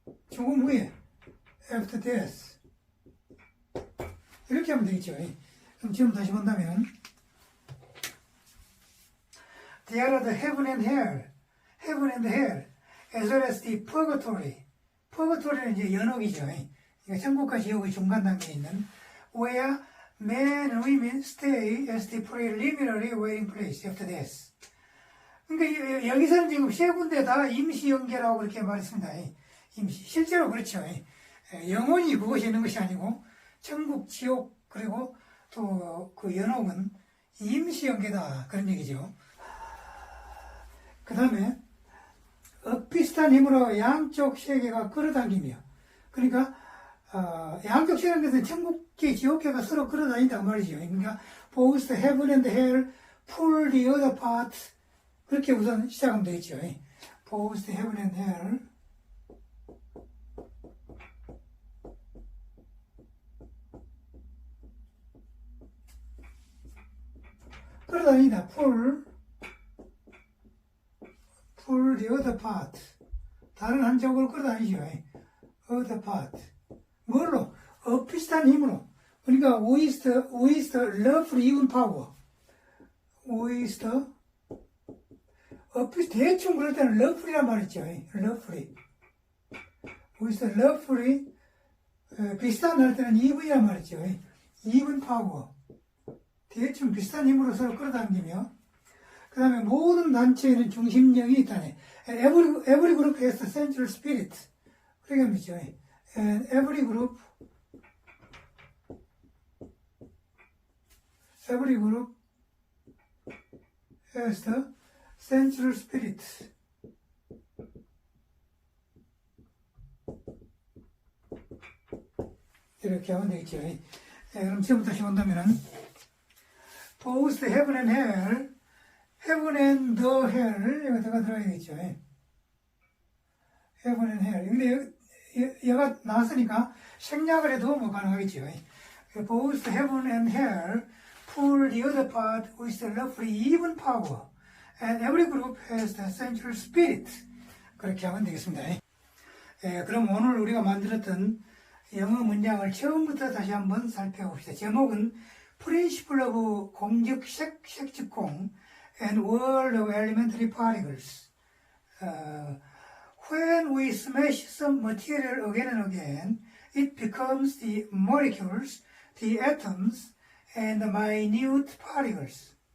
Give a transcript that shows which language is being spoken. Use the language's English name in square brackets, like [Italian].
[Korean] 죽음 후에 [English] after death. [Korean] 이렇게 하면 되겠죠. [English] 그럼 지금 다시 본다면 there are the heaven and hell, as well as the purgatory. [Korean] purgatory는 이제 연옥이죠. 그러니까 천국과 지옥의 중간 단계에 있는 [English] where men and women stay as the preliminary waiting place after death. [Korean] 그러니까 여기서는 지금 세 군데 다 임시연계라고 그렇게 말했습니다. 임시. 실제로 그렇죠. 영원히 그것이 있는 것이 아니고 천국, 지옥 그리고 또 그 연옥은 임시연계다 그런 얘기죠. 그 다음에 비슷한 힘으로 양쪽 세계가 끌어당기며, 그러니까 양쪽 세계는 천국계, 지옥계가 서로 끌어다닌다고 말이죠. [English] 그러니까 both heaven and hell pull the other part. [Korean] 그렇게 우선 시작하면 되겠죠. [English] both heaven and hell [Korean] 끌어다니다. [English] pull the other part. [Korean] 다른 한쪽으로 끌어다니죠. [English] other part. [Korean] 뭘로? 비슷한 힘으로. 그러니까 [English] with the love even power. [Korean] with the 대충 그럴 때는 roughly란 말이죠. roughly. with the roughly 비슷한 할 때는 even이란 말이죠. [English] even power. [Korean] 대충 비슷한 힘으로 서로 끌어당기며 그 다음에 모든 단체에는 중심력이 있다네. [English] Every group has a central spirit. [Korean] 그렇게 믿죠. [English] And every group has the central spirit. [Korean] 이렇게 하면 되겠죠. 그럼 지금부터 다시 본다면은 [English] both heaven and hell, heaven and the hell [Korean] 여기다가 들어가야겠죠. [English] heaven and hell. [Korean] 근데 얘가 나왔으니까 생략을 해도 뭐 가능하겠죠. [English] both heaven and hell pull the other part with the roughly even power, and every group has the central spirit. [Korean] 그렇게 하면 되겠습니다. 그럼 오늘 우리가 만들었던 영어 문장을 처음부터 다시 한번 살펴봅시다. [English] 제목은 Principle of [Korean] 공적색, 색즉공 [English] and World of Elementary Particles. When we smash some material again and again, it becomes the molecules, the atoms, and the minute particles.